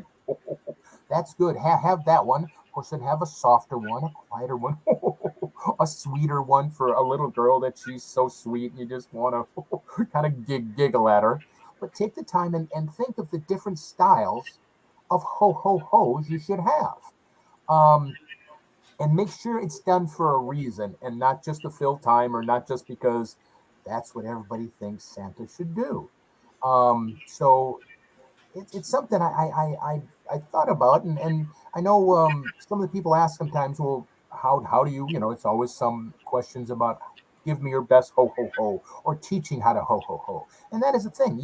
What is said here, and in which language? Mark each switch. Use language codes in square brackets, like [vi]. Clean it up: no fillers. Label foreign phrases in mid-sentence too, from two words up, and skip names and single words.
[en] That's good. Have that one. Of course, then have a softer one, a quieter one, a sweeter one for a little girl that she's so sweet and you just want to kind of giggle at her. But take the time and think of the different styles of ho ho ho's you should have. Um, and make sure it's done for a reason and not just to fill time or not just because that's what everybody thinks Santa should do. So it's something I thought about, and I know some of the people ask sometimes, well, how do you, it's always some questions about give me your best ho ho ho or teaching how to ho ho ho, and that is the thing.